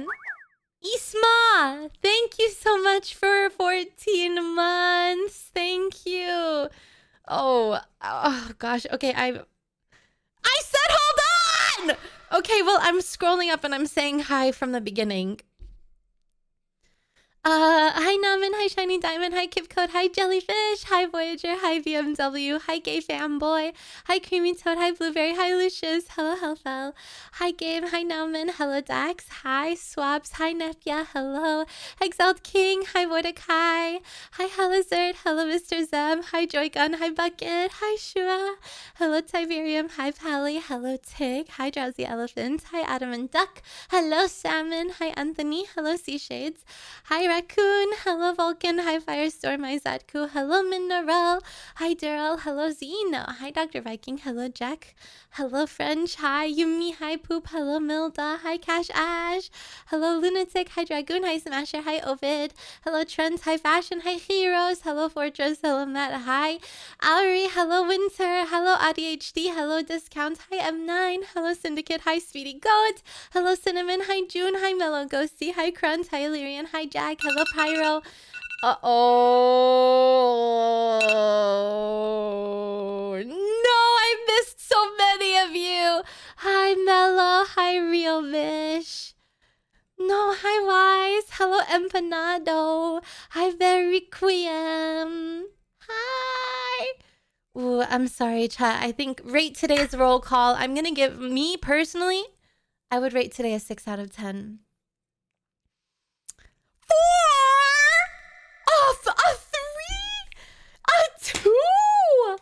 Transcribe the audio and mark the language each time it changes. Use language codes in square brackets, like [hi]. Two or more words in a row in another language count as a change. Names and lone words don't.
[en] Isma, thank you so much for 14 months. Thank you. Oh gosh. Okay, I said hold on. Okay, well, I'm scrolling up and I'm saying hi from the beginning. Hi Naman, hi Shiny Diamond, hi Kipcode, hi Jellyfish, hi Voyager, hi BMW, hi Gay Fanboy, hi Creamy Toad, hi Blueberry, hi Lucius, hello Hellfell, hi Gabe, hi Naman, hello Dax, hi Swabs, hi Nepia, hello Exiled King, hi Voidakai, hi Helizard, hello Mr. Zem, hi Joygun, hi Bucket, hi Shua, hello Tiberium, hi Pally, hello Tig, hi Drowsy Elephant, hi Adam and Duck, hello Salmon, hi Anthony, hello Sea Shades, hi Raccoon, hello Vulcan, hi Firestorm, hi Zadku, hello Mineral, hi Daryl, hello Zeno, hi Dr. Viking, hello Jack, hello French, hi Yumi, hi Poop, hello Milda, hi Cash Ash, hello Lunatic, hi Dragoon, hi Smasher, hi Ovid, hello Trent, hi Fashion, hi Heroes, hello Fortress, hello Matt, hi Ari, hello Winter, hello ADHD, hello Discount, hi M9, hello Syndicate, hi Speedy Goat, hello Cinnamon, hi June, hi Mellow Ghosty, hi Crunt, hi Illyrian, hi Jack, hello Pyro. Uh-oh. No, I missed so many of you. Hi Mellow, hi Real Mish. No, hi Wise, hello Empanado, hi Veriquium. Hi. Ooh, I'm sorry, chat. I think rate today's roll call. I'm gonna give me personally, I would rate today a 6 out of 10. 4 off a 3, a 2.